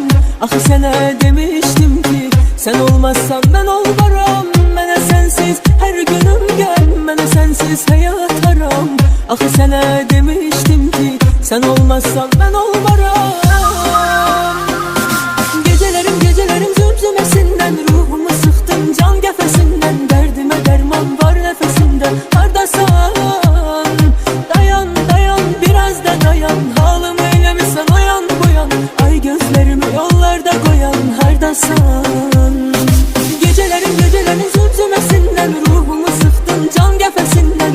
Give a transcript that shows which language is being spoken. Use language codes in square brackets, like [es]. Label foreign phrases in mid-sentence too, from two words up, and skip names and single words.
[az] Axı sənə [tr] demiştim ki, sen olmazsan ben olmaram. Mənə sensiz her günüm gəm, mənə sensiz hayat haram. [az] Axı sənə [tr] demiştim ki, sen olmazsan ben olmaram. Gecelerim zümzümesinden, ruhumu sıktın can qəfəsindən. [az] Dərdimə dərman var nəfəsində. Hardasan? [tr] Dayan, dayan, biraz da dayan. [az] Halımı eyləmisən oyan boyan. [tr] Ay gözlerimi yollarda koyan. [az] Hardasan? [tr] Gecelerim zümzümesinden, ruhumu sıktın can qəfəsindən.